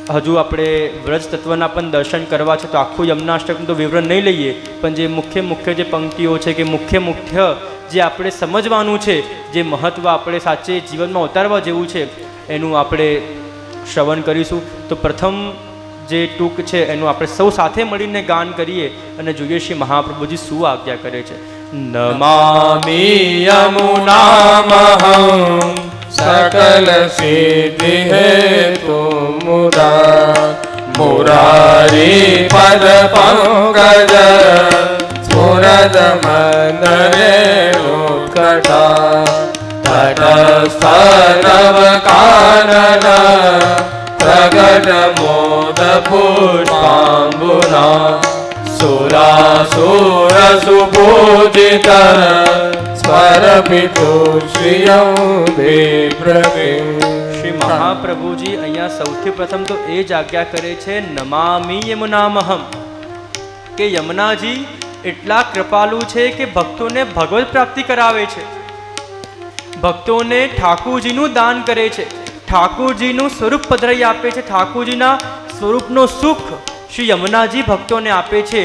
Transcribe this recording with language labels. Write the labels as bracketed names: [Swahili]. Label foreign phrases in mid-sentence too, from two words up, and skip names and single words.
[Gujarati] હજુ આપણે વ્રજ તત્વના પણ દર્શન કરવા છે, તો આખું યમનાષ્ટકનું તો વિવરણ નહીં લઈએ, પણ જે મુખ્ય જે પંક્તિઓ છે કે મુખ્ય જે આપણે સમજવાનું છે, જે મહત્ત્વ આપણે સાચે જીવનમાં ઉતારવા જેવું છે, એનું આપણે શ્રવણ કરીશું. તો પ્રથમ જે ટૂંક છે એનું આપણે સૌ સાથે મળીને ગાન કરીએ અને જોઈએ શ્રી મહાપ્રભુજી શું આજ્ઞા કરે છે. [Sanskrit] નમામિ [Gujarati] યમુનામહં [Sanskrit] सकल सिद्धि हेतु मुरारी पद पंकज स्फुरद मंदरे उत्कटा तटस्थ नव कानन प्रगट मोद पुष्पांबुना सुरासुर सुपूजित [Gujarati] શ્રી મહાપ્રભુજી અહીંયા સૌથી પ્રથમ તો એ જ આજ્ઞા કરે છે, [Sanskrit] નમામિ યમુનામહં, [Gujarati] કે યમુનાજી એટલા કૃપાલુ છે કે ભક્તોને ભગવત પ્રાપ્તિ કરાવે છે, ભક્તોને ઠાકુરજીનું દાન કરે છે, ઠાકુરજીનું સ્વરૂપ પધરાઈ આપે છે, ઠાકુરજીના સ્વરૂપનો સુખ શ્રી યમુનાજી ભક્તોને આપે છે.